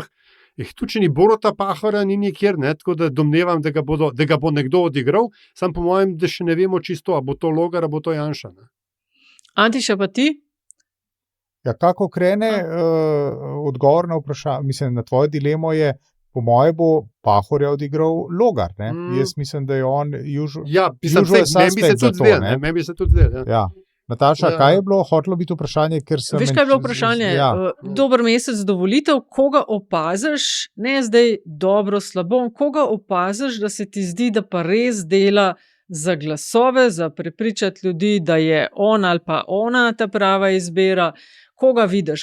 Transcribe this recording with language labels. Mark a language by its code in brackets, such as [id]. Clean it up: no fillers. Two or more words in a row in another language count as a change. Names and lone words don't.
[sl] Tudi če ni Boruta Pahorja, ni nikjer, ne, tako da domnevam, da ga bo nekdo odigral, sam po mojem, da še ne vemo čisto, a bo to Logar, a bo to Janša. Ne. Antiša, pa ti? Ja, kako krene odgovor na vprašanje, mislim, na tvojo dilemo je, po moje bo Pahorja odigral Logar, ne? Jaz mislim, da je on [en] usual suspect [sl] za to, ne? Meni bi se tudi zdel, ja. Nataša, kaj je bilo? Hotelo biti vprašanje, ker sem... Veš, kaj je bilo vprašanje? Dober mesec do volitev, koga opaziš, ne zdaj dobro, slabo, koga opaziš, da se ti zdi, da pa res dela za glasove, za prepričati ljudi, da je on ali pa ona ta prava izbira, koga vidiš?